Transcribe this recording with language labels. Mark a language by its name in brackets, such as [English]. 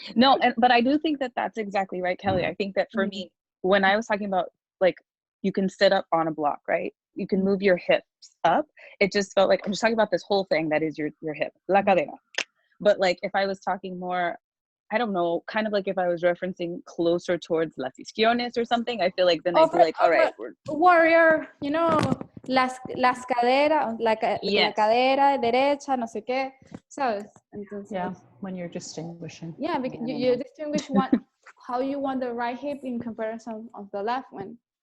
[English] No, but I do think that that's exactly right, Kelly. I think that for me, when I was talking about like you can sit up on a block, right? You can move your hips up. It just felt like I'm just talking about this whole thing that is your hip, la cadera. But like if I was talking more, I don't know, kind of like if I was referencing closer towards las isquiones or something, I feel like then I'd be like, all right. Warrior, you know, [Spanish] las caderas, la cadera derecha, no sé qué, ¿sabes? Entonces, [English] yeah, when you're distinguishing. Yeah, because you distinguish how you want the right hip in comparison of the left one.